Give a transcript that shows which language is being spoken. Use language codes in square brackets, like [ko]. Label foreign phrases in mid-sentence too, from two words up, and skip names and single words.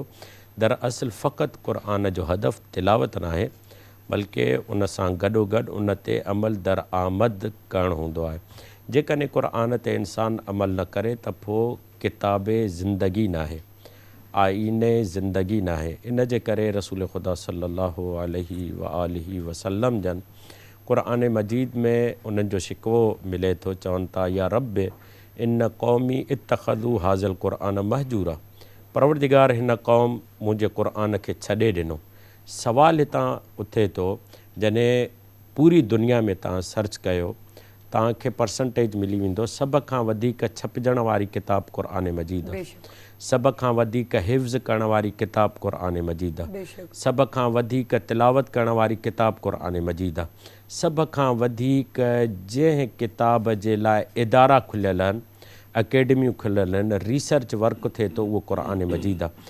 [sd] दरअसल फ़क़ति क़ुरान जो हदफ़ तिलावत न आहे, बल्कि उन सां गॾोगॾु उन ते अमल दरआमद करणु हूंदो आहे। जेकॾहिं क़ुरान ते इंसानु अमल न करे त पोइ किताब ज़िंदगी न आहे, आइन ज़िंदगी न आहे। इन जे करे रसूल ख़ुदा [ar] صلى الله عليه وآله وسلم [sd] जन क़ुरान मजीद में उन्हनि जो शिकवो मिले थो, चवनि था [ar] يا رب إن قومي اتخذوا هذا القرآن مهجورا, [sd] परवरदिगार हिन क़ौम मुंहिंजे क़ुरान खे छॾे ॾिनो। सवाल हितां उथे थो, जॾहिं पूरी दुनिया में तव्हां सर्च कयो तव्हांखे परसेंटेज मिली वेंदो सभ खां वधीक छपजण वारी किताब क़ुरान मजीद आहे, सभ खां वधीक हिफ़्ज़ करण वारी किताब क़ुरान मजीद आहे, सभ खां वधीक तिलावत करण वारी किताब क़ुरान मजीद आहे, सभ खां वधीक जंहिं किताब जे लाइ इदारा खुलियल आहिनि, अकेडमियूं खुलियल आहिनि, [en] research work [sd] थिए थो, उहो क़ुरान मजीद आहे।